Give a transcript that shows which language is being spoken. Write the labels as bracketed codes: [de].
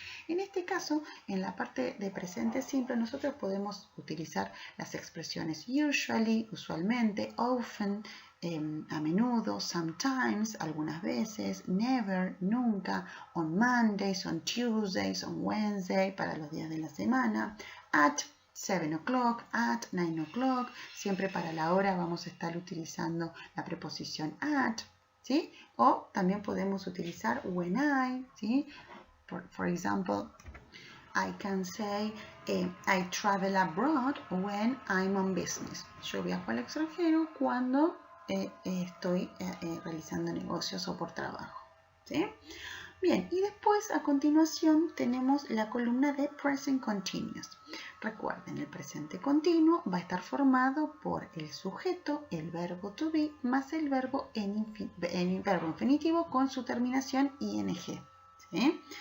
[es] En este caso, en la parte de presente simple, nosotros podemos utilizar las expresiones usually, usualmente, often, a menudo, sometimes, algunas veces, never, nunca, on Mondays, on Tuesdays, on Wednesday, para los días de la semana, at 7 o'clock, at 9 o'clock, siempre para la hora vamos a estar utilizando la preposición at, ¿sí? O también podemos utilizar when I, ¿sí? [en] For example, I can say I travel abroad when I'm on business. [es] Yo viajo al extranjero cuando estoy realizando negocios o por trabajo. ¿Sí? Bien, y después a continuación tenemos la columna de Present Continuous. Recuerden, el presente continuo va a estar formado por el sujeto, el verbo to be, más el verbo verbo infinitivo con su terminación ing. ¿Sí?